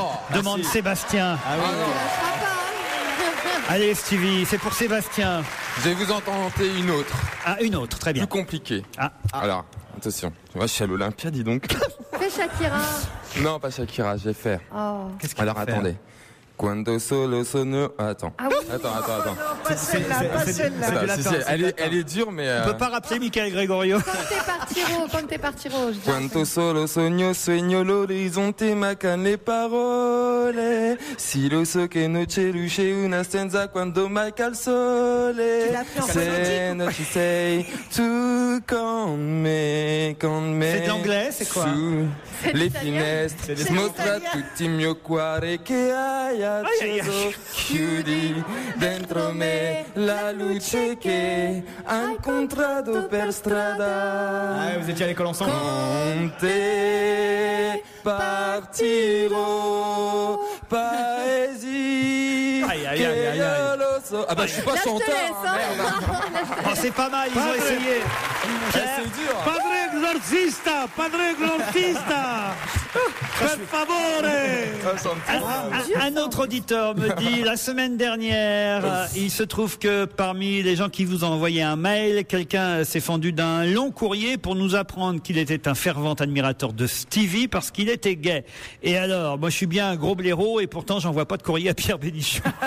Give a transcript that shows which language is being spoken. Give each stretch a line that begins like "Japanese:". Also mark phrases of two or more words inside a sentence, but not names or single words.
French: Demande Sébastien. Allez Stevie, c'est pour Sébastien. Je vais vous en tenter une autre. Ah, une autre, très bien. Plus compliquée. Alors, attention. Moi, je suis à l'Olympia, dis donc. Fais Shakira. Non, pas Shakira, je vais faire. Oh. Qu'est-ce qu'il Alors, va faire attendez.
Italian: Quando solo sono...
French: Attends. Ah oui. Attends. Pas celle-là, pas celle-là. Attends, elle est dure, mais... On peut pas rappeler Michael Gregorio. Quand t'es parti Ro.
Italian: Quanto solo sogno l'orizzonte mancano le parole. Si lo so che non c'è luce una stanza quando manca il sole. Se non ci sei tu con me.
French: C'est de l'anglais, c'est quoi?
Italian: Su le finestre mostra tutti il mio cuore che hai acceso. Chiudi dentro me la luce che hai incontrato per strada.
French: Vous étiez à l'école ensemble.
Italian: Con te partirò paesi.
French: Aïe. Ah bah je suis pas chanteur. Merde. Oh, c'est pas mal, ils ont essayé. C'est dur.
Italian: Padre exorcista. Per favore.
French: Un autre auditeur me dit, la semaine dernière, il se trouve que parmi les gens qui vous ont envoyé un mail, quelqu'un s'est fendu d'un long courrier pour nous apprendre qu'il était un fervent admirateur de Stevie parce qu'il était gay. Et alors, moi je suis bien un gros blaireau et pourtant j'envoie pas de courrier à Pierre Bénichou.